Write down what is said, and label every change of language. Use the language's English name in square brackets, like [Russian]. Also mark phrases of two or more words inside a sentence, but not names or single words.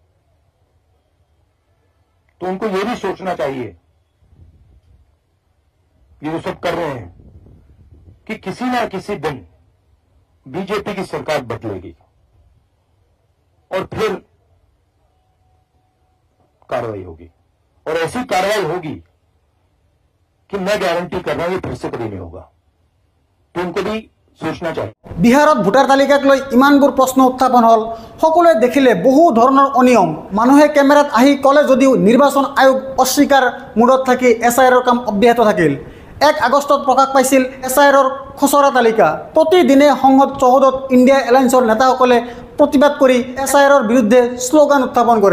[Hindi] तो उनको ये भी सोचना चाहिए, ये जो सब कर रहे हैं, कि किसी ना किसी दिन बीजेपी की सरकार बदलेगी और फिर कार्रवाई होगी, और ऐसी कार्रवाई होगी कि मैं गारंटी कर रहा हूं ये फिर से कभी नहीं होगा। तो उनको भी सोचना चाहिए। [Assamese] বিহাৰত ভোটাৰ তালিকাক লৈ ইমানবোৰ প্ৰশ্ন উত্থাপন হ'ল। সকলোৱে দেখিলে বহু ধৰণৰ অনিয়ম। মানুহে কেমেৰাত আহি ক'লে যদিও নিৰ্বাচন আয়োগ অস্বীকাৰ মূৰত থাকি SIRৰ কাম অব্যাহত থাকিল। 1 আগষ্টত প্ৰকাশ পাইছিল SIRৰ খচৰা তালিকা। প্ৰতিদিনে সংসদ চৌহদত ইণ্ডিয়া এলায়েন্সৰ নেতাসকলে প্ৰতিবাদ কৰি SIRৰ বিৰুদ্ধে শ্লোগান উত্থাপন কৰে।